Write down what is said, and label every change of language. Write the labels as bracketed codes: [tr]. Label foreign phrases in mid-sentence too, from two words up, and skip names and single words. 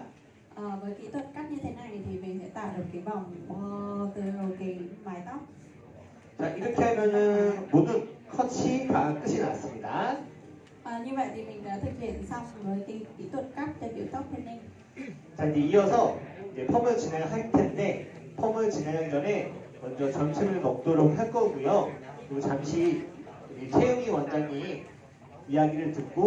[vi] Với kỹ thuật cắt như thế này thì mình sẽ tạo được cái vòng từ cái mái tóc. [ko] 자, 이렇게 하면은 모든 컷이 다 끝이 났습니다. [vi] Như vậy thì mình đã thực hiện xong với cái kỹ thuật cắt cho kiểu tóc pending. [ko] 자, 이제 이어서 이제 펌을 진행할 텐데 펌을 진행하기 전에 먼저 점심을 먹도록 할 거고요. 그리고 잠시 우리 최영희 원장님 이야기를 듣고